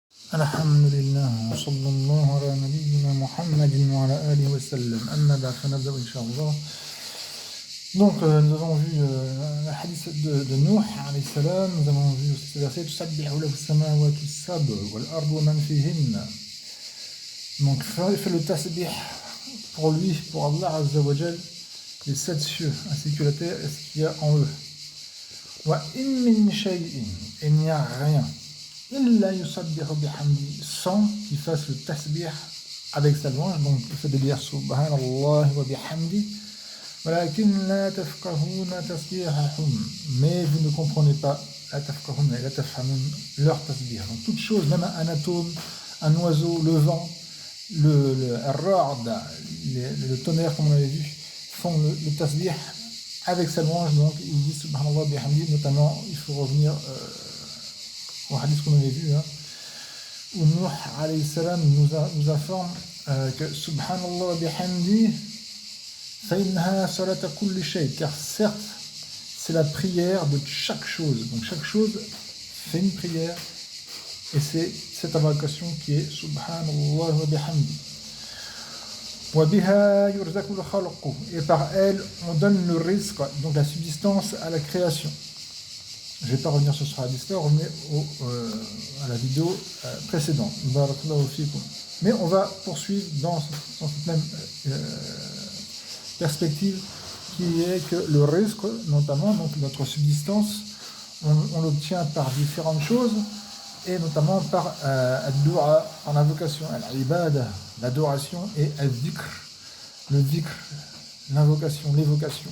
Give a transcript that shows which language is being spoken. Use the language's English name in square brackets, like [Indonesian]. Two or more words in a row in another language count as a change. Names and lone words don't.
[Arabic] الحمد لله صلى الله على نبينا محمد وعلى آله وسلم. أما بعد فنبدأ إن شاء الله. [French] Donc, nous avons vu le hadith de Nuh, [Arabic] عليه السلام. [French] Nous avons vu aussi ce verset [Arabic] تسبح له السماوات السبع والأرض ومن فيهن. [French] Donc, fait le tasbih pour lui, pour Allah [Arabic] عز وجل, [French] les sept cieux, ainsi que la terre et ce qu'il y a en eux. [Arabic] وإن من شيء, [French] il n'y a rien. [Arabic] إلا يسبح بحمده, [French] sans qu'il fasse le tasbih avec sa louange, donc le fait de dire [Arabic] سبحان الله وبحمده ولكن لا تفقهون تسبيحهم, [French] mais vous ne comprenez pas [Arabic] لا تفقهون [French] et [Arabic] لا تفهمون [French] leur tasbih. Donc toute chose, même un atome, un oiseau, le vent, le ra'd, le tonnerre comme on avait vu, font le tasbih avec sa louange, donc ils disent [Arabic] سبحان الله وبحمده, [French] notamment il faut revenir au hadith qu'on avait vu, où Nuh [Arabic] عليه السلام [French] nous informe que [Arabic] سبحان الله وبحمده فإنها صلاة كل شيء, [French] car certes c'est la prière de chaque chose, donc chaque chose fait une prière et c'est cette invocation qui est [Arabic] سبحان الله وبحمده. وبها يرزق الخلق, [French] et par elle on donne le rizq, donc la subsistance à la création. Je ne vais pas revenir sur ce hadith-là, revenez à la vidéo précédente. Mais on va poursuivre dans cette même perspective, qui est que le risque, notamment donc notre subsistance, on l'obtient par différentes choses, et notamment par ad-du'a, par l'invocation, al-ibada, l'adoration, et al-dhikr, le dhikr, l'invocation, l'évocation.